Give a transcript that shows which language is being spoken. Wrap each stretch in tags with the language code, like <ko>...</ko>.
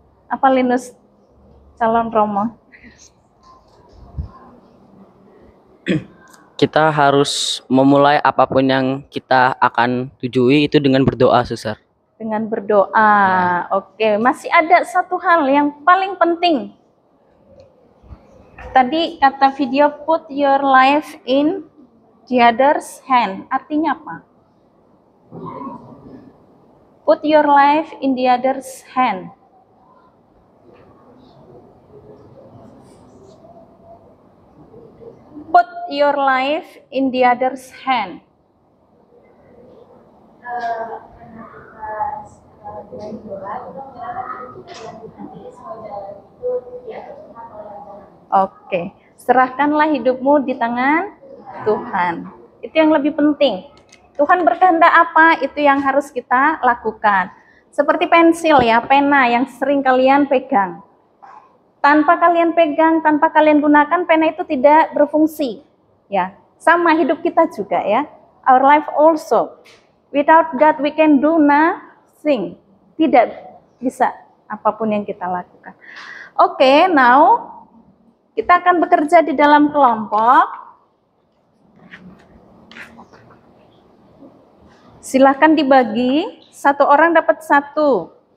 <id>Apa Linus calon Romo? Kita harus memulai apapun yang kita akan tujui itu dengan berdoa, Suster. Dengan berdoa. Oke, masih ada satu hal yang paling penting. Tadi kata video,</id> <en>put your life in the other's hand.</en> <id>Artinya apa?</id> <en>Put your life in the other's hand. Put your life in the other's hand.</en> <id>Oke, serahkanlah hidupmu di tangan Tuhan. Itu yang lebih penting. Tuhan berkehendak apa, itu yang harus kita lakukan. Seperti pensil ya, pena yang sering kalian pegang. Tanpa kalian pegang, tanpa kalian gunakan, pena itu tidak berfungsi. Ya, sama hidup kita juga ya.</id> <en>Our life also. Without God we can do nothing.</en> <id>Tidak bisa apapun yang kita lakukan. Oke, now kita akan bekerja di dalam kelompok. Silahkan dibagi, satu orang dapat satu.</id>